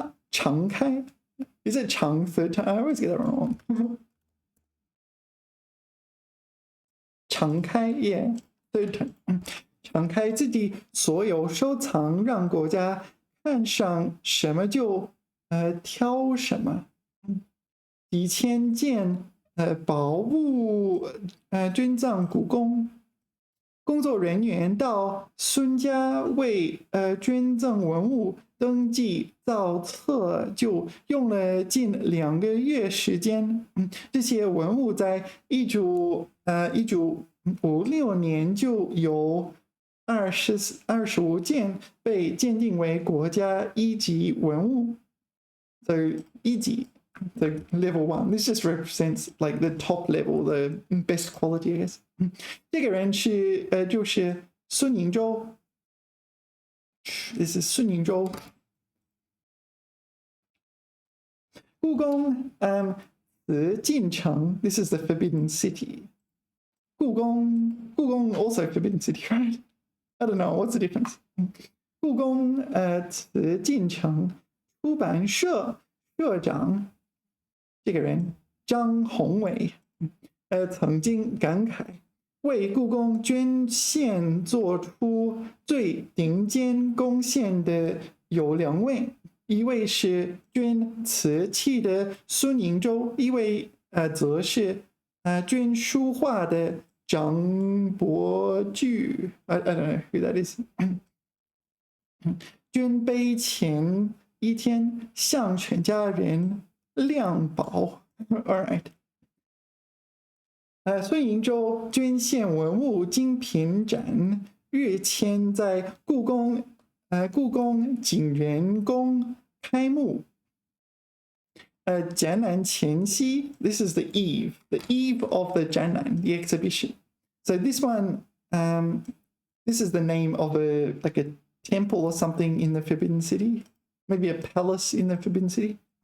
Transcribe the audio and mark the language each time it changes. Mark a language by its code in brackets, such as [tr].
[en] 敞开 is it 长 third time? I always get that wrong. 敞开 yeah third time. [zh] 敞开自己所有收藏，让国家看上什么就挑什么。几千件宝物捐赠故宫。工作人员到孙家为捐赠文物登记造册，就用了近2个月时间。这些文物在1956年就有25件被鉴定为国家一级文物。 [en] So 一级 the level 1. This just represents like the top level, the best quality, I guess. [zh] 这个人是就是孙银洲。 [en] This is [zh] 孙银洲。 [en] 故宫紫禁城 This is the Forbidden City. 故宫 also Forbidden City, right? I don't know, what's the difference? [zh] 故宫紫禁城出版社社长这个人张宏伟，曾经感慨，为故宫捐献做出最顶尖贡献的有2位，一位是捐瓷器的孙宁周，一位则是捐书画的张伯驹。 [en] I don't know who that is. [zh] 捐碑前一天向全家人亮宝。 [en] All right. [zh] 孙营洲捐献文物精品展跃迁在故宫景元宫开幕。 [en] 展览前夕 ，this is the eve of the 展览 the exhibition. So this one, this is the name of a temple or something in the Forbidden City, maybe a palace in the Forbidden City.